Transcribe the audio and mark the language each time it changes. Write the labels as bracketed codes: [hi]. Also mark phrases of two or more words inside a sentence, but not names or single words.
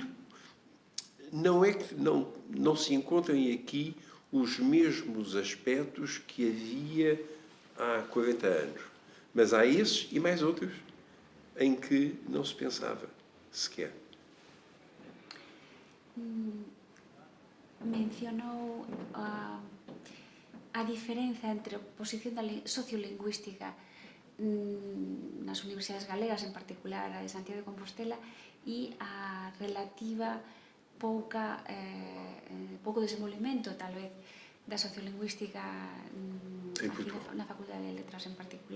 [pt] Não é que não se encontrem aqui os mesmos aspectos que havia há 40 anos. Mas há esses e mais outros em que não se pensava sequer. [gl] Mencionou a diferenza entre a posición da sociolingüística nas universidades galegas, en particular a de Santiago de Compostela, e a relativa pouco desenvolvimento, tal vez, da sociolingüística aquí na Facultade de Letras en particular.